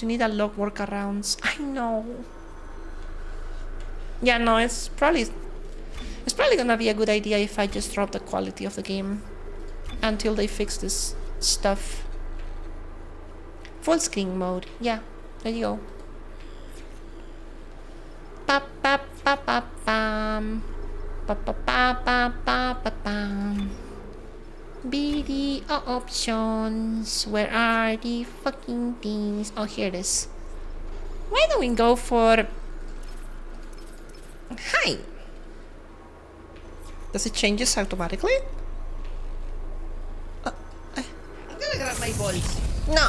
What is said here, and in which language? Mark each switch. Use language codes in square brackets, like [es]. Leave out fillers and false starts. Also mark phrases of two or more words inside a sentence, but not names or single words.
[en] You need a lot of workarounds. I know. Yeah, no, it's probably gonna be a good idea if I just drop the quality of the game until they fix this stuff. Full screen mode. Yeah, there you go. Pa pa pa pa pam. Pa pa pa pa pa pa pam. BD options. Where are the fucking things? Oh, here it is. Why don't we go for... Hi! Does it change this automatically? I'm gonna grab my balls. No!